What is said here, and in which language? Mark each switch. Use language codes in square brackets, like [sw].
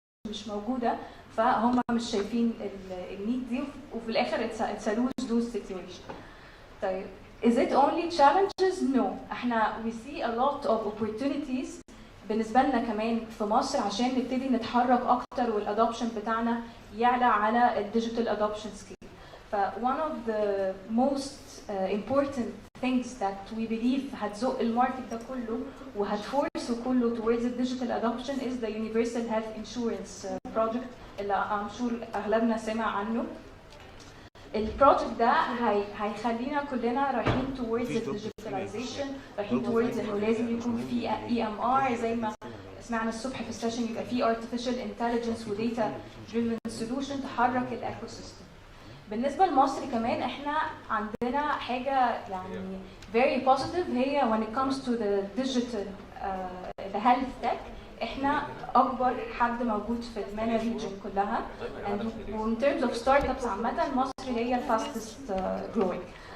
[ar] مش موجوده، فهم مش شايفين النيد دي، وفي الاخر [en] it's a lose-lose situation. [ar] طيب [en] is it only challenges? No. [ar] احنا [en] we see a lot of opportunities [ar] بالنسبه لنا كمان في مصر عشان نبتدي نتحرك اكتر والادوبشن بتاعنا يعلى على الديجيتال ادوبشن سكيل. [en] ف one of the most important things that we believe [ar] هتزق الماركت ده كله وهتفورسه كله [en] towards the digital adoption is the universal health insurance project [ar] اللي [en] I'm sure [ar] اغلبنا سمع عنه. البروجكت ده هيخلينا كلنا رايحين [en] towards the digitalization، [ar] رايحين towards انه لازم يكون في EMR زي ما سمعنا الصبح في السيشن، يبقى في [en] artificial intelligence [ar] و [en] data driven solution [ar] تحرك الايكو سيستم. بالنسبه لمصر كمان احنا عندنا حاجه يعني [en] very positive، [ar] هي [en] when it comes to the digital the health tech [ar] احنا اكبر حد موجود في المانا ريجن كلها، [en] and in terms of startups [ar] عامه مصر هي الفاستست growing.